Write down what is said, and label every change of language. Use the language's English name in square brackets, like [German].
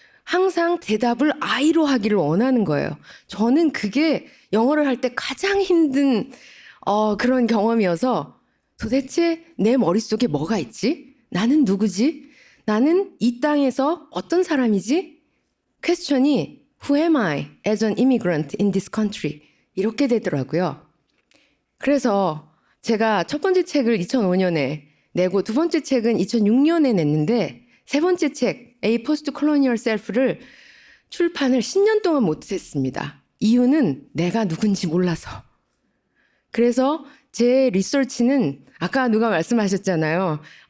[Korean] 항상 대답을 I로 하기를 원하는 거예요. 저는 그게 영어를 할 때 가장 힘든 그런 경험이어서 도대체 내 머릿속에 뭐가 있지? 나는 누구지? 나는 이 땅에서 어떤 사람이지? [English] 퀘스천이 Who am I as an immigrant in this country? [Korean] 이렇게 되더라고요. 그래서 제가 첫 번째 책을 2005년에 내고 두 번째 책은 2006년에 냈는데 세 번째 책 A Post-Colonial Self를 출판을 10년 동안 못했습니다. 이유는 내가 누군지 몰라서. 그래서 제 리서치는 아까 누가 말씀하셨잖아요.